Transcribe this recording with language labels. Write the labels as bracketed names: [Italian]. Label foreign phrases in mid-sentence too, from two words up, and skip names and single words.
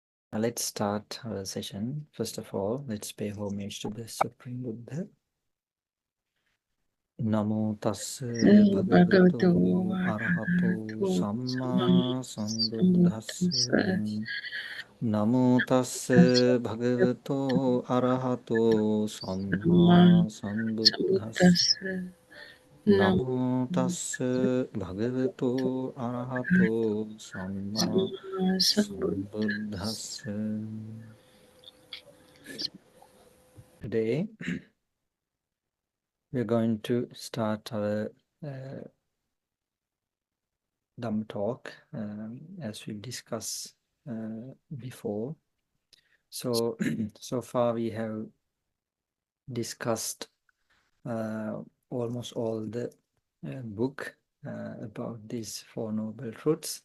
[English] Let's start our session. First of all, let's pay homage to the Supreme Buddha. [Pali] Namo tassa bhagavato arahato samma sambuddhassa. Namo tassa bhagavato arahato samma sambuddhassa. Namo tassa bhagavato arahato samma sambuddhassa. [English] Today, we're going to start our Dhamma talk as we discussed before. So, so far we have discussed almost all the book about these Four Noble Truths.